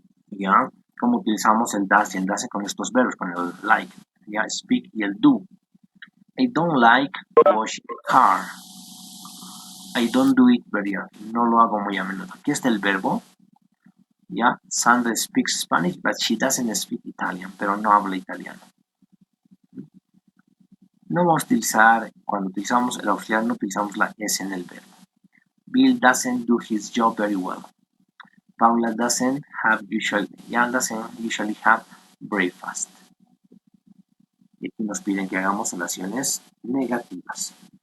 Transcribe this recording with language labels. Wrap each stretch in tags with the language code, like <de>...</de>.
<es>¿Ya? Como utilizamos el does y el doesn't con estos verbos, con el like, ya, speak y el do.</es> <en>I don't like washing the car. I don't do it very often.</en> <es>No lo hago muy a menudo. Aquí está el verbo. Ya,</es> <en>Sandra speaks Spanish, but she doesn't speak Italian,</en> <es>pero no habla italiano. No vamos a utilizar, cuando utilizamos el auxiliar, no utilizamos la S en el verbo.</es> <en>Bill doesn't do his job very well. Paula doesn't usually have breakfast.</en> <es>Y aquí nos piden que hagamos oraciones negativas.</es>